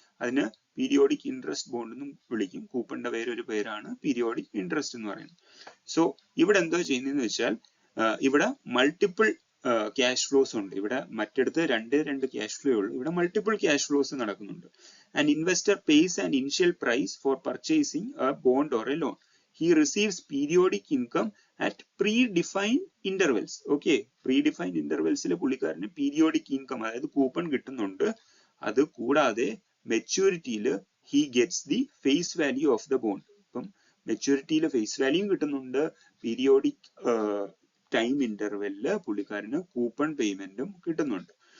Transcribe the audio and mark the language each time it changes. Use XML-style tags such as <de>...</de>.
<ml>അതിന് periodic interest bond എന്നും വിളിക്കും. കൂപ്പണിന്റെ വേറൊരു പേരാണ് പീരിയോഡിക് ഇൻട്രസ്റ്റ് എന്ന് പറയുന്നത്. സോ ഇവിടെ എന്താ ചെയ്യുന്നതെന്ന് വെച്ചാൽ ഇവിടെ മൾട്ടിപ്പിൾ ക്യാഷ് ഫ്ലോസ് ഉണ്ട്. ഇവിടെ മറ്റടുത്ത് രണ്ട് ക്യാഷ് ഫ്ലോ ഉള്ളൂ, ഇവിടെ മൾട്ടിപ്പിൾ ക്യാഷ് ഫ്ലോസ് നടക്കുന്നുണ്ട്.</ml> <en>An investor pays an initial price for purchasing a bond or a loan. He receives periodic income at predefined intervals.</en> <ml>Okay, predefined intervals പുള്ളിക്കാരന് periodic income അതായത് coupon കിട്ടുന്നുണ്ട്. അത് കൂടാതെ മെച്യൂരിറ്റിയിൽ</ml> <en>he gets the face value of the bond.</en> <ml>അപ്പം മെച്യൂരിറ്റിയിൽ face value കിട്ടുന്നുണ്ട്, periodic time ഇന്റർവെല്ലില് പുള്ളിക്കാരന് coupon പേയ്മെന്റും കിട്ടുന്നുണ്ട്.</ml>